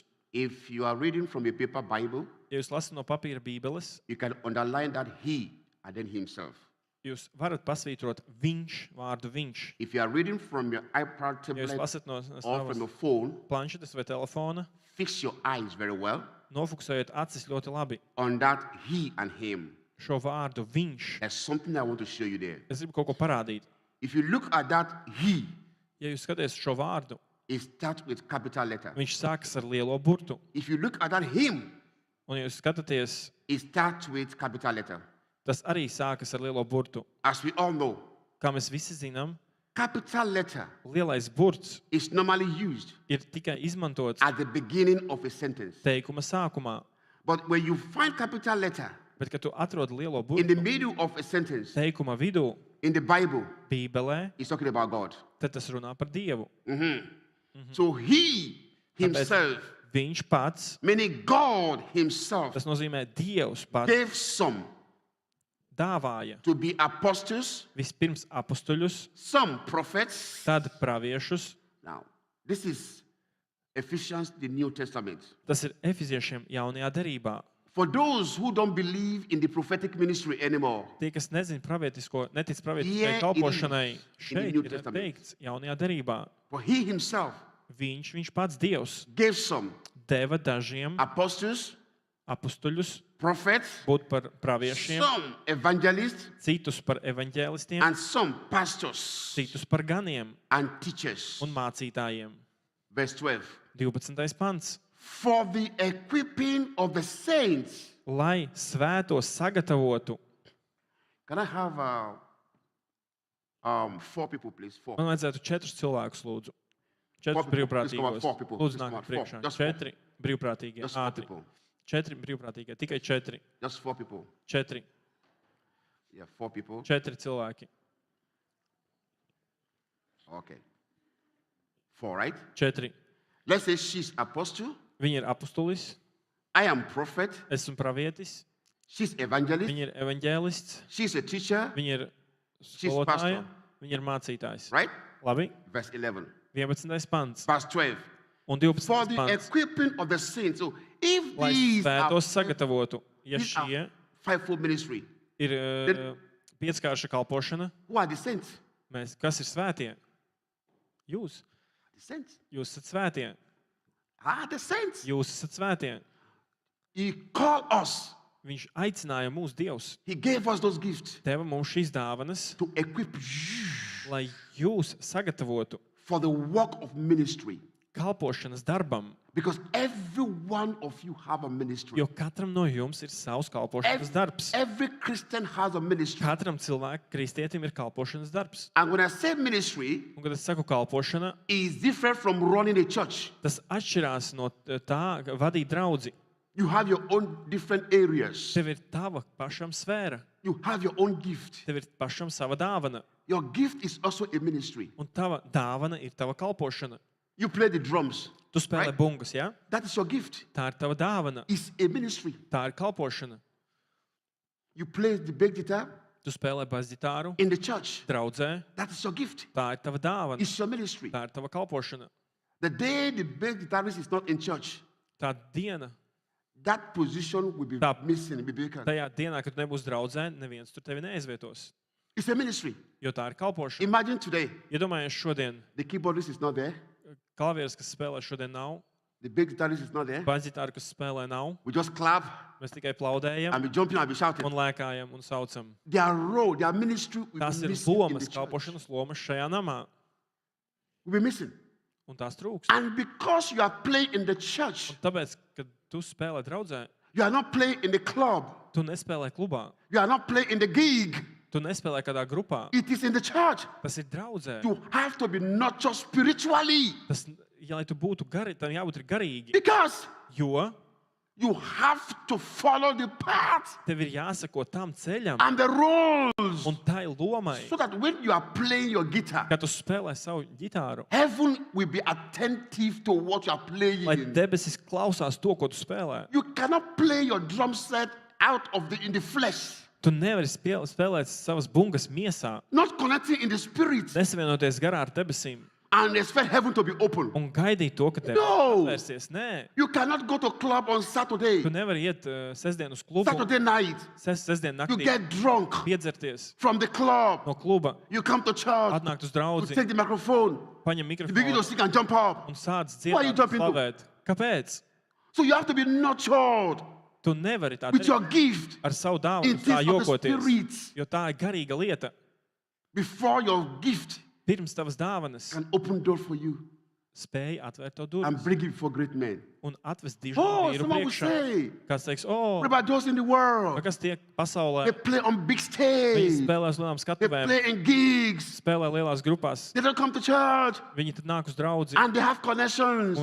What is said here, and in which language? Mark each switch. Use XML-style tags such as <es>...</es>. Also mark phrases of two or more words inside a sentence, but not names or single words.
<en>if you are reading from a paper Bible,</en> <lv>Ja jūs lasat no papīra bībeles,</lv> <en>you can underline that he and then himself.</en> <lv>jūs varat pasvītrot viņš, vārdu viņš.</lv> <en>If you are reading from your iPad,</en> <lv>Ja jūs</lv> <en>tablet,</en> <lv>lasat no</lv> <en>or from</en> <lv>savas</lv> <en>your phone,</en> <lv>planšetes vai telefona,</lv> <en>fix your eyes very well</en> <lv>nofokusējiet acis ļoti labi.</lv> <en>on that he and him.</en> <lv>Šo vārdu viņš.</lv> <en>There's something I want to show you there.</en> <lv>Es gribu kaut ko parādīt.</lv> <en>If you look at that he,</en> <lv>Ja jūs skaties šo vārdu,</lv> <en>it starts with capital letter.</en> <lv>viņš sākas ar lielo burtu.</lv> <en>If you look at that him,</en> <lv>Un ja jūs skatāties,</lv> <en>it starts with capital letter.</en> <lv>tas arī sākas ar lielo burtu.</lv> <en>As we all know,</en> <lv>Kā mēs visi zinām,</lv> <en>capital letter</en> <lv>lielais burts</lv> <en>is normally used</en> <lv>ir tikai izmantots</lv> <en>at the beginning of a sentence.</en> <lv>teikuma sākumā.</lv> <en>But when you find capital letter</en> <lv>Bet, kad tu atrod lielo</lv> <en>in the</en> <lv>burtu</lv> <en>middle of a sentence</en> <lv>teikuma vidū,</lv> <en>in the Bible,</en> <lv>Bībelē,</lv> <en>it's talking about God.</en> <lv>tad tas runā par Dievu.</lv> <en>So he himself,</en> <lv>Viņš pats,</lv> <en>meaning God himself,</en> <lv>tas nozīmē Dievs pats,</lv> <en>gave some</en> <lv>dāvāja</lv> <en>to be apostles,</en> <lv>vispirms apustuļus,</lv> <en>some prophets.</en> <lv>tad praviešus.</lv> <en>Now, this is Ephesians, the New Testament.</en> <lv>Tas ir Efeziešiem jaunajā derībā.</lv> <en>For those who don't believe in the prophetic ministry anymore,</en> <lv>Tie, kas nezina pravietisko, netic</lv> <en>Here</en> <lv>pravietiskai</lv> <en>it</en> <lv>kalpošanai,</lv> <en>is, in the</en> <lv>šeit</lv> <en>New</en> <lv>ir</lv> <en>Testament.</en> <lv>teikts jaunajā derībā.</lv> <en>for he himself</en> <lv>Viņš pats Dievs,</lv> <en>gave some</en> <lv>deva dažiem</lv> <en>apostles,</en> <lv>apustuļus</lv> <en>prophets,</en> <lv>būt par praviešiem,</lv> <en>some evangelists,</en> <lv>citus par evaņģēlistiem,</lv> <en>and some pastors</en> <lv>citus par ganiem</lv> <en>and teachers.</en> <lv>un mācītājiem.</lv> <en>Verse 12.</en> <lv>12. pants.</lv> <en>For the equipping of the saints.</en> <lv>Lai svētos sagatavotu,</lv> <en>Can I have 4 people, please?</en> <lv>4. man vajadzētu 4 cilvēkus, lūdzu. 4</lv> <en>Four people. Please come on,</en> <lv>brīvprātīgos.</lv> <en>4 people.</en> <lv>Lūdzu,</lv> <en>Please come on,</en> <lv>nākat</lv> <en>4.</en> <lv>priekšā.</lv> <en>Just 4.</en> <lv>4 brīvprātīgie.</lv> <en>Just 4</en> <lv>Ātri.</lv> <en>people.</en> <lv>4 brīvprātīgie. Tikai 4.</lv> <en>Just 4 people.</en> <lv>4.</lv> <en>Yeah, 4 people.</en> <lv>4 cilvēki.</lv> <en>Okay. 4, right?</en> <lv>4.</lv> <en>Let's say she's apostle.</en> <lv>Viņi ir apustulis,</lv> <en>I am prophet.</en> <lv>esmu pravietis,</lv> <en>She's evangelist.</en> <lv>viņi ir evaņģēlists,</lv> <en>She's a teacher.</en> <lv>viņi ir</lv> <en>She's</en> <lv>skolotāja,</lv> <en>pastor.</en> <lv>viņi ir mācītājs.</lv> <en>Right?</en> <lv>Labi?</lv> <en>Verse 11.</en> <lv>11. pants</lv> <en>Verse 12.</en> <lv>un</lv> <en>For</en> <lv>12.</lv> <en>the</en> <lv>pants.</lv> <en>equipping of the saints. So if</en> <lv>Lai</lv> <en>these are,</en> <lv>svētos sagatavotu, ja</lv> <en>these are</en> <lv>šie</lv> <en>fivefold ministry,</en> <lv>ir pieckārša kalpošana,</lv> <en>who are the saints?</en> <lv>kas ir svētie? Jūs.</lv> <en>The saints.</en> <lv>Jūs esat svētie.</lv> <en>The saints.</en> <lv>Jūs esat svētie.</lv> <en>He called us.</en> <lv>Viņš aicināja mūs Dievs.</lv> <en>He gave us those gifts</en> <lv>Deva mums šīs dāvanas,</lv> <en>to equip you</en> <lv>lai jūs sagatavotu</lv> <en>for the work of ministry.</en> <lv>kalpošanas darbam,</lv> <en>Because every one of you have a ministry.</en> <lv>jo katram no jums ir savs kalpošanas darbs.</lv> <en>Every Christian has a ministry.</en> <lv>Katram cilvēkam, kristietim, ir kalpošanas darbs.</lv> <en>And when I say ministry,</en> <lv>Un, kad es saku kalpošana,</lv> <en>it is different from running a church.</en> <lv>tas atšķirās no tā, ka vadīt draudzi.</lv> <en>You have your own different areas.</en> <lv>Tev ir tava pašam sfēra,</lv> <en>You have your own gift.</en> <lv>tev ir pašam sava dāvana,</lv> <en>Your gift is also a ministry.</en> <lv>un tava dāvana ir tava kalpošana.</lv> <en>You play the drums.</en> <lv>Tu spēlē</lv> <en>Right.</en> <lv>bungas, ja?</lv> <en>That is your gift.</en> <lv>Tā ir tava dāvana,</lv> <en>It's a ministry.</en> <lv>tā ir kalpošana.</lv> <en>You play the bass guitar</en> <lv>Tu spēlē basģitāru</lv> <en>in the church.</en> <lv>draudzē,</lv> <en>That is your gift.</en> <lv>tā ir tava dāvana,</lv> <en>It's your ministry.</en> <lv>tā ir tava kalpošana.</lv> <en>The day the bass guitarist is not in church,</en> <lv>Tā diena,</lv> <en>that position will be</en> <lv>Tā-</lv> <en>missing, will be vacant.</en> <lv>tajā dienā, kad tu nebūsi draudzē, neviens tur tevi neizvietos,</lv> <en>It's a ministry.</en> <lv>jo tā ir kalpošana.</lv> <en>Imagine today,</en> <lv>Iedomājies šodien,</lv> <en>the keyboardist is not there,</en> <lv>klavieris, kas spēlē šodien nav,</lv> <en>the bass guitarist is not there.</en> <lv>basģitāra, kas spēlē nav,</lv> <en>We just clap</en> <lv>mēs tikai plaudējam</lv> <en>and be jumping and be shouting.</en> <lv>un lēkājam un saucam.</lv> <en>Their role, their ministry will</en> <lv>Tās</lv> <en>be</en> <lv>ir</lv> <en>missing in the</en> <lv>lomas,</lv> <en>church.</en> <lv>kalpošanas lomas šajā namā,</lv> <en>Will be missing.</en> <lv>un tās trūks.</lv> <en>And because you are playing in the church,</en> <lv>Tāpēc, kad tu spēlē draudzē,</lv> <en>you are not playing in the club,</en> <lv>tu nespēlē klubā,</lv> <en>you are not playing in the gig.</en> <lv>tu nespēlē kādā grupā,</lv> <en>It is in the church.</en> <lv>tas ir draudzē.</lv> <en>You have to be nurtured spiritually</en> <lv>Tas, ja lai tu būtu gari, tam jābūt ir garīgi,</lv> <en>because</en> <lv>jo</lv> <en>you have to follow the path</en> <lv>tev ir jāsako tam ceļam</lv> <en>and the rules</en> <lv>un tai lomai,</lv> <en>so that when you are playing your guitar,</en> <lv>kad tu spēlē savu ģitāru,</lv> <en>heaven will be attentive to what you are playing.</en> <lv>lai debesis klausās to, ko tu spēlē.</lv> <en>You cannot play your drum set out of in the flesh,</en> <lv>Tu nevari spēlēt savas bungas miesā,</lv> <en>not connecting in the spirit,</en> <lv>nesavienoties garā ar debesīm</lv> <en>and expect heaven to be open.</en> <lv>un gaidīt to, ka tev</lv> <en>No.</en> <lv>atvērsies. Nē,</lv> <en>You cannot go to club on Saturday,</en> <lv>tu nevari iet sestdien uz klubu,</lv> <en>Saturday night.</en> <lv>sestdien</lv> <en>You</en> <lv>naktī</lv> <en>get drunk</en> <lv>piedzerties</lv> <en>from the club.</en> <lv>no kluba,</lv> <en>You come to church.</en> <lv>atnākt uz</lv> <en>You</en> <lv>draudzi,</lv> <en>take the microphone.</en> <lv>paņem</lv> <en>You begin to</en> <lv>mikrofonu</lv> <en>sing and jump up.</en> <lv>un sāc</lv> <en>Why you</en> <lv>dziedāt,</lv> <en>jumping to?</en> <lv>slavēt. Kāpēc?</lv> <en>So you have to be nurtured</en> <lv>Tu nevari tā</lv> <en>with</en> <lv>darīt</lv> <en>your gift</en> <lv>ar savu</lv> <en>in</en> <lv>dāvanu, tā</lv> <en>things of the</en> <lv>jokoties,</lv> <en>spirit</en> <lv>jo tā ir garīga lieta.</lv> <en>before your gift</en> <lv>Pirms tavas dāvanas</lv> <en>can open door for you</en> <lv>spēja atvērt to</lv> <en>and</en> <lv>durvis</lv> <en>bring you before great men.</en> <lv>un atvest dižu</lv> <en>Oh,</en> <lv>vīru</lv> <en>someone will</en> <lv>priekšā.</lv> <en>say,</en> <lv>Kāds teiks,</lv> <en>what about those in the world?</en> <lv>kas tiek pasaulē?</lv> <en>They play on big</en> <lv>Viņi</lv> <en>stage.</en> <lv>spēlē uz lielām</lv> <en>They</en> <lv>skatuvēm,</lv> <en>play in gigs.</en> <lv>spēlē lielās grupās.</lv> <en>They don't come to church</en> <lv>Viņi tad nāk uz draudzi,</lv> <en>and they have connections.</en>